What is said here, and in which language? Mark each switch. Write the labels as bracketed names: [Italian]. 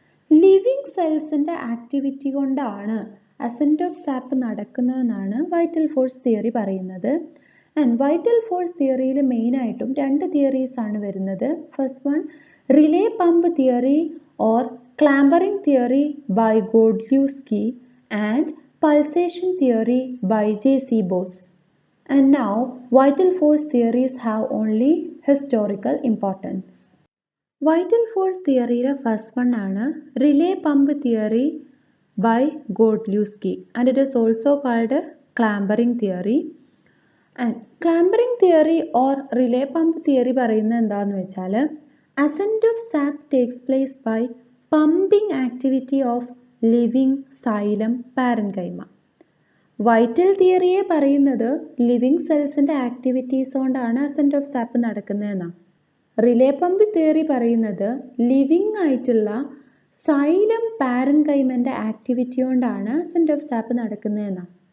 [Malayalam] Living സെൽസിൻ്റെ activity കൊണ്ടാണ് assent of sap നടക്കുന്നതെന്നാണ് vital force theory പറയുന്നത്. And vital force തിയറിയിൽ മെയിനായിട്ടും രണ്ട് തിയറീസ് ആണ് വരുന്നത്. [English] First one, relay pump theory or clambering theory by Godlewski and pulsation theory by J.C. Bose. And now vital force theories have only historical importance. Vital force theory first one ആണ് relay pump theory by Godlewski and it is also called clambering theory. And clambering theory or relay pump theory [Malayalam] പറയുന്നത് എന്താണെന്ന് വെച്ചാൽ, [English] ascent of sap takes place by pumping activity of living xylem parenchyma. [Malayalam] Vital തിയറിയെ പറയുന്നത് living സെൽസിൻ്റെ activities കൊണ്ടാണ് assent of sap നടക്കുന്നതെന്നാണ്. Relay pump theory പറയുന്നത് living ആയിട്ടുള്ള xylem പാരൻകൈമൻ്റെ activity കൊണ്ടാണ് assent of sap നടക്കുന്നതെന്നാണ്.